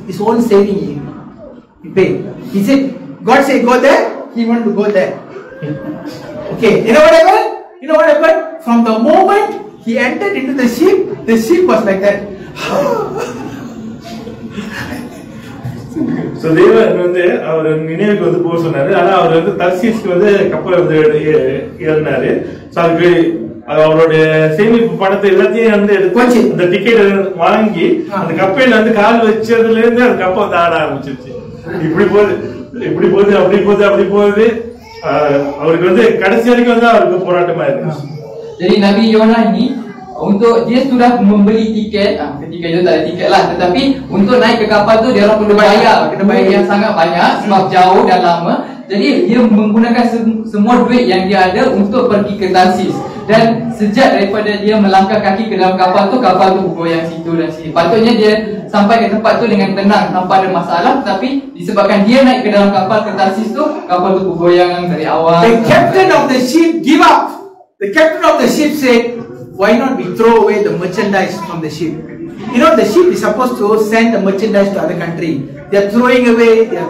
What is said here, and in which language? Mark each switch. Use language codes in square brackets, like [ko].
[en] His own saving he paid. He said, God said go there, he want to go there. Okay, you know what happened? From the moment he entered into the ship was like that. [ta] So தேவன் வந்து அவர் நினைவுக்கு வந்து போக சொன்னாரு. ஆனா அவர் வந்து தர்சீஸ்க்கு வந்து கப்பல் வந்து ஏறினாரு. So அதுக்கு அவருடைய சேமிப்பு பணத்தை எல்லாத்தையும் வந்து எடுத்து அந்த டிக்கெட் வாங்கி அந்த கப்பையில வந்து கால் வச்சதுல இருந்து அந்த கப்பல் வந்து ஆட ஆரம்பிச்சிருச்சு. இப்படி போகுது அப்படி போகுது. அவருக்கு வந்து கடைசி வரைக்கும் வந்து அவருக்கு போராட்டமா இருந்துச்சு. [ms] Jadi Nabi Yonah ini untuk dia sudah membeli tiket, ketika itu tak ada tiket lah, tetapi untuk naik ke kapal tu dia orang perlu bayar yang sangat banyak sebab jauh dan lama. Jadi dia menggunakan semua duit yang dia ada untuk pergi ke Tarsis. Dan sejak daripada dia melangkah kaki ke dalam kapal tu bergoyang situ dan sini. Patutnya dia sampai ke tempat tu dengan tenang tanpa ada masalah, tapi disebabkan dia naik ke dalam kapal ke Tarsis tu, kapal tu bergoyang dari awal. [en] The captain of the ship give up. The captain of the ship said, why not we throw away the merchandise from the ship? You know, the ship is supposed to send the merchandise to other country. They are throwing away.